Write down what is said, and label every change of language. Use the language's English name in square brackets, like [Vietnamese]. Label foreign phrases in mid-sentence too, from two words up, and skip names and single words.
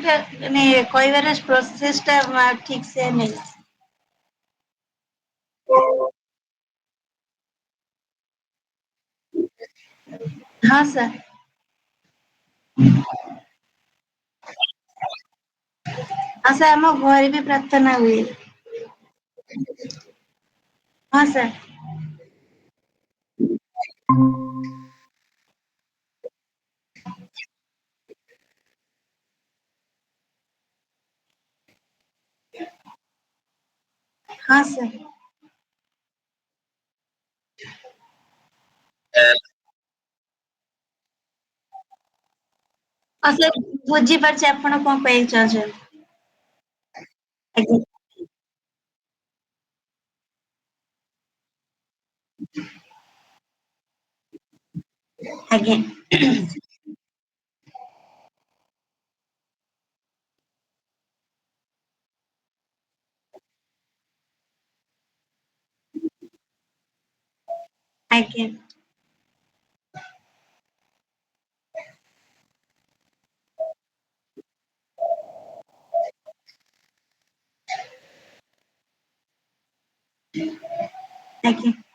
[Odia] କହିବାର process ଟା [Hindi] ठीक से नहीं। हाँ सर। हाँ सर [Odia] ଆମ ଘରେ ବି ପ୍ରାର୍ଥନା ହୁଏ। [Hindi] हाँ सर। हाँ सर। हाँ सर [Odia] ବୁଝିପାରୁଛି ଆପଣ କଣ ପାଇଁ ଚାହୁଁଛନ୍ତି। ଆଜ୍ଞା ଆଜ୍ଞା ଆଜ୍ଞା ଆଜ୍ଞା